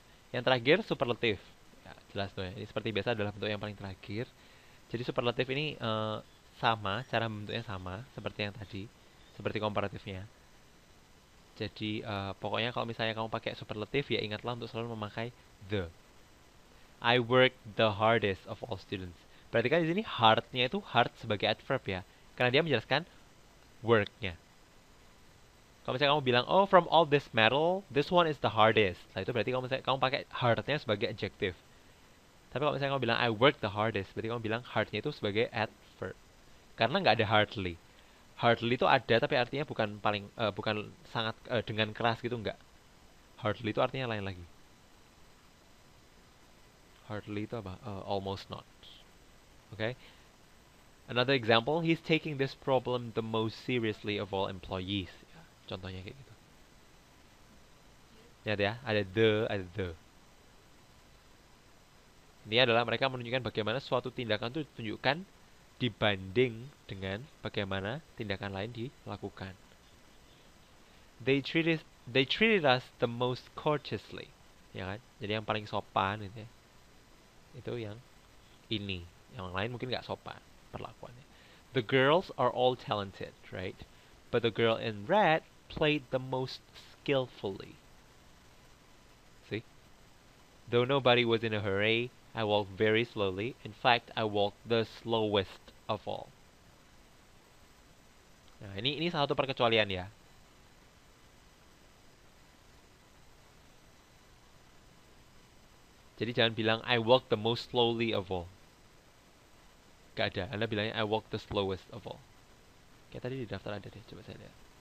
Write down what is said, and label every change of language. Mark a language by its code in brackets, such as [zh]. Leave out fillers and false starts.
[id] Yang terakhir superlative. Ya, jelas tuh ya. Ini seperti biasa adalah bentuk yang paling terakhir. Jadi superlative ini sama, cara bentuknya sama seperti yang tadi, seperti komparatifnya. Jadi pokoknya kalau misalnya kamu pakai superlative ya ingatlah untuk selalu memakai the. [en] I work the hardest of all students. [id] Berarti kan di sini hardnya itu hard sebagai adverb ya, karena dia menjelaskan worknya. Kalau misalnya kamu bilang, [en] oh from all this metal, this one is the hardest. [id] Nah itu berarti kamu pakai hardnya sebagai adjective. Tapi kalau misalnya kamu bilang [en] I work the hardest, [id] berarti kamu bilang hardnya itu sebagai adverb. Karena nggak ada hardly. Hardly itu ada tapi artinya bukan sangat dengan keras gitu nggak. Hardly itu artinya lain lagi. [en] Hardly [id] itu apa? [en] Almost not. Okay. Another example, he's taking this problem the most seriously of all employees. [id] Ya, contohnya kayak gitu. Lihat ya, ada the. Ini adalah mereka menunjukkan bagaimana suatu tindakan itu ditunjukkan dibanding dengan bagaimana tindakan lain dilakukan. [en] They treated us the most courteously, [id] ya kan? Jadi yang paling sopan gitu ya. Itu yang ini. Yang lain mungkin nggak sopan perlakuannya. [en] The girls are all talented, right? But the girl in red played the most skillfully. See? Though nobody was in a hurry, I walked very slowly. In fact, I walked the slowest of all. [id] Nah, ini salah satu perkecualian ya. Jadi jangan bilang [en] I walk the most slowly of all. [id] Gak ada. Anda bilangnya [en] I walk the slowest of all. [id] Kayak tadi di daftar ada deh. Coba saya lihat.